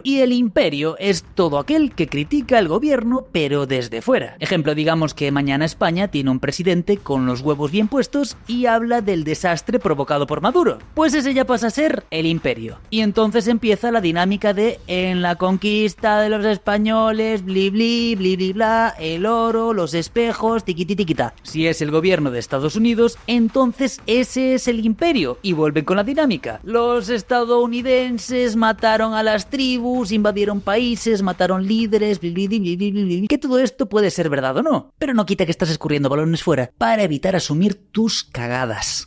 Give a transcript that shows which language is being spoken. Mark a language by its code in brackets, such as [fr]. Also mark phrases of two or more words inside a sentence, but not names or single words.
[es] Y el imperio es todo aquel que critica al gobierno, pero desde fuera. Ejemplo, digamos que mañana España tiene un presidente con los huevos bien puestos y habla del desastre provocado por Maduro. Pues ese ya pasa a ser el imperio. Y entonces empieza la dinámica de en la conquista de los españoles, bli bli, bli bli bla, el oro, los espejos, tiquiti tiquita. Si es el gobierno de Estados Unidos, entonces ese es el imperio y vuelven con la dinámica. Los estadounidenses mataron a las tribus, invadieron países, mataron líderes, bli bli bli bli bli bli. Que todo esto puede ser verdad o no, pero no quita que estás escurriendo balones fuera para evitar asumir tus cagadas.